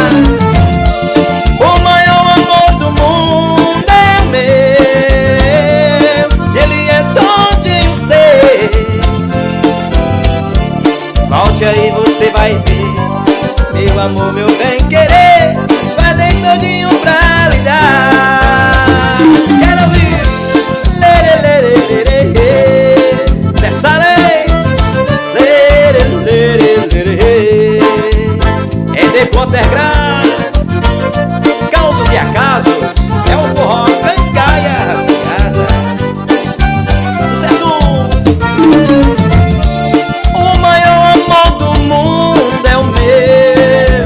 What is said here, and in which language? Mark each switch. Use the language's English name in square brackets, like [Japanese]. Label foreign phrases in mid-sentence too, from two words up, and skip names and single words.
[Portuguese] O maior amor do mundo é o meu. Ele é todinho seu. Volte aí, você vai ver. Meu amor, meu bem querer, guardei todinho pra lhe dar. Quero ouvir. Lere, lere, lere, lere. Cessa leis. Lere, lere, lere, lere. É de Potterground. Causos e acasos. É um forró cangaia rasgada. Sucesso. O maior amor do mundo é o meu.